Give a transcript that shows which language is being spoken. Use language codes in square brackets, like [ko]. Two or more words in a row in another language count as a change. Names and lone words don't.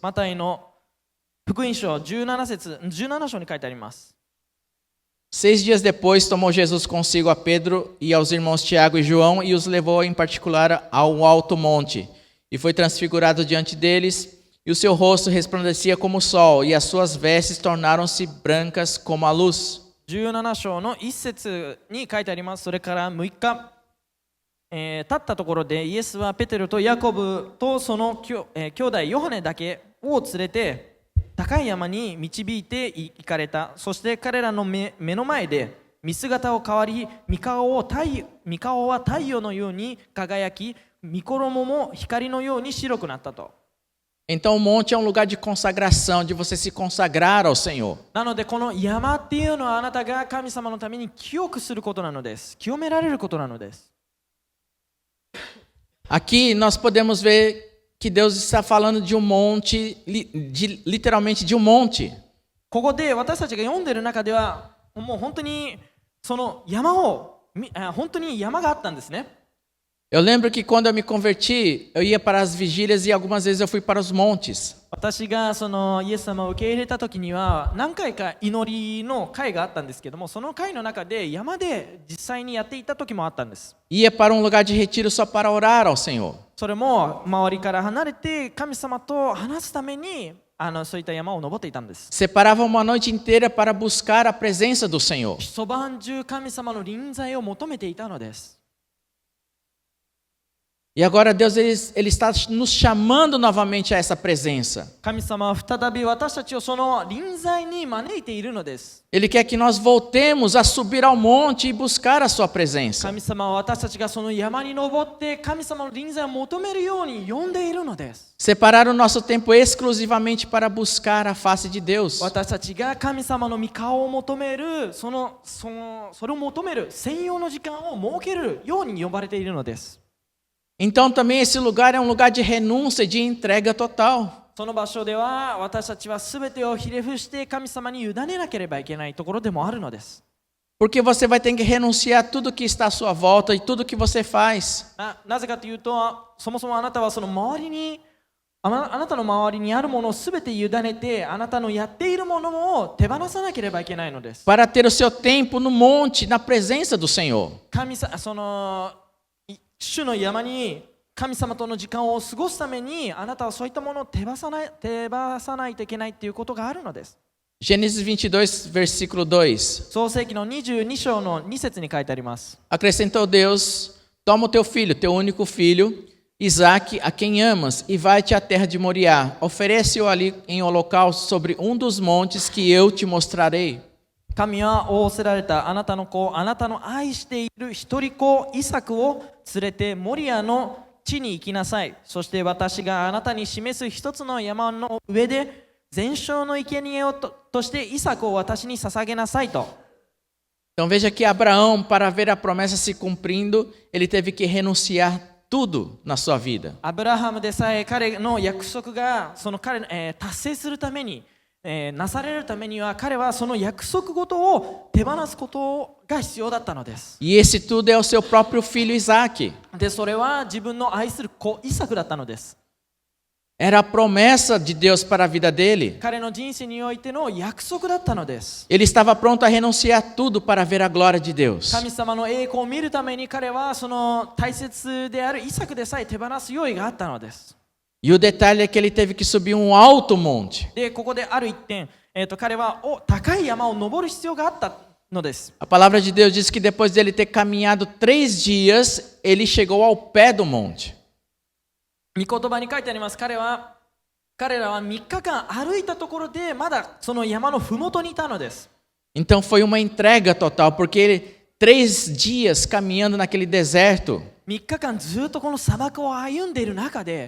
[ja] マタイの福音書17章に書いてあります。 [pt] 6 dias depois, tomou Jesus consigo a Pedro e aos irmãos Tiago e João e os levou em particular ao alto monte. E foi transfigurado diante deles, e o seu rosto resplandecia como o sol, e as suas vestes tornaram-se brancas como a luz. [ja] 17 章の1節に書いてあります。それから6日、経ったところでイエスはペテロとヤコブとその兄弟ヨハネだけを連れて高い山に導いて行かれた。そして彼らの目の前で見姿を変わり、御顔は太陽のように輝き、御衣も光のように白くなったと。 [pt] Então o monte é um lugar de consagração, de você se consagrar ao Senhor. [ja] なのでこの山っていうのはあなたが神様のために清くすることなのです。清められることなのです。 [pt] Aqui nós podemos ver que Deus está falando de um monte, literalmente de um monte. [ja] ここで私たちが読んでいる中ではもう本当にその山を本当に山があったんですね。 [pt] Eu lembro que quando eu me converti, eu ia para as vigílias e algumas vezes eu fui para os montes. [ja] 私がそのイエス様を受け入れた時には何回か祈りの会があったんですけども、その会の中で山で実際にやっていた時もあったんです。 [pt] Ia para um lugar de retiro só para orar ao Senhor. [ja] それも周りから離れて神様と話すためにそういった山を登っていたんです。 [pt] Separava uma noite inteira para buscar a presença do Senhor. [ja] 一晩中神様の臨在を求めていたのです。 [pt] E agora Deus ele está nos chamando novamente a essa presença. [ja] 神様は再び私たちをその臨在に招いているのです。 [pt] Ele quer que nós voltemos a subir ao monte e buscar a sua presença. [ja] 神様は私たちがその山に登って神様の臨在を求めるように呼んでいるのです。 [pt] Separar o nosso tempo exclusivamente para buscar a face de Deus. [ja] 私たちが神様の御顔を求めるそれを求める専用の時間を設けるように呼ばれているのです。 [pt] Então também esse lugar é um lugar de renúncia, de entrega total. [ja] その場所では私たちは全てをひれ伏して神様に委ねなければいけないところでもあるのです。 [pt] Porque você vai ter que renunciar a tudo que está à sua volta e tudo que você faz. [ja] なぜかというと、そもそもあなたはその周りにあなたの周りにあるものを全て委ねて、あなたのやっているものを手放さなければいけないのです。 [pt] Para ter o seu tempo no monte, na presença do Senhor. [ja] 主の山に神様との時間を過ごすためにあなたはそういったものを手放さないといけないということがあるのです。 [pt] Gênesis 22, versículo 2. [ja] 創世記の22章の2節に書いてあります。 [pt] Acrescentou Deus: Toma o teu filho, teu único filho, Isaque, a quem amas, e vai-te à terra de Moriá. Oferece-o ali em holocausto sobre dos montes que eu te mostrarei. [ja] 神は仰せられたあなたの子、あなたの愛している一人子イサクを連れてモリアの地に行きなさい。そして私があなたに示す一つの山の上で全焼の生贄をとしてイサクを私に捧げなさいと。 [pt] Então veja que Abraão, para ver a promessa se cumprindo, ele teve que renunciar tudo na sua vida. [ja] アブラハムでさえ彼の約束が達成するためになされるためには彼はその約束事を手放すことが必要だったのです。 [pt] E esse tudo é o seu próprio filho Isaque. [ja] で、それは自分の愛する子イサクだったのです。 [pt] Era a promessa de Deus para a vida dele. [ja] 彼の人生においての約束だったのです。 [pt] Ele estava pronto a renunciar tudo para ver a glória de Deus. [ja] 神様の栄光を見るために彼はその大切であるイサクでさえ手放す用意があったのです。 [pt] E o detalhe é que ele teve que subir um alto monte. [ja] で、ここである一点、彼は高い山を登る必要があったのです。 [pt] A palavra de Deus diz que depois dele ter caminhado 3 dias, ele chegou ao pé do monte. [ja] 御言葉に書いてあります。彼らは3日間歩いたところでまだその山のふもとにいたのです。 [pt] Então foi uma entrega total, porque ele 3 dias caminhando naquele deserto. [ja] 3 日間ずっとこの砂漠を歩んでいる中で、